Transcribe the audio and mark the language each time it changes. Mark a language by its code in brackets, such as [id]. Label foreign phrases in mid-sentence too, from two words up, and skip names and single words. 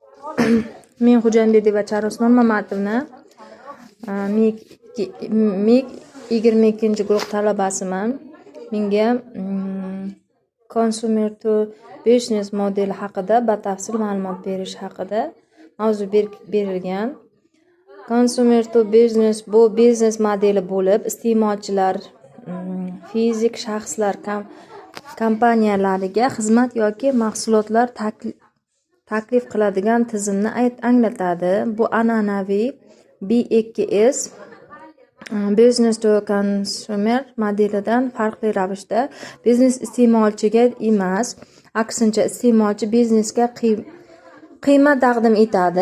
[uz] Men Xo'jamberdiyeva Charosmon Mamatovna MIG 22-guruh talabasiman. Menga [en] Consumer to Business [uz] modeli haqida batafsil ma'lumot berish haqida mavzu berilgan. [en] Consumer to Business [uz] bu biznes modeli bo'lib, iste'molchilar, fizik shaxslar kompaniyalariga xizmat yoki mahsulotlar taklif qiladigan tizimni anglatadi. Bu an'anaviy B2S [en] Business to Consumer [uz] modelidan farqli ravishda biznes iste'molchiga emas, aksincha iste'molchi biznesga qiymat taqdim etadi.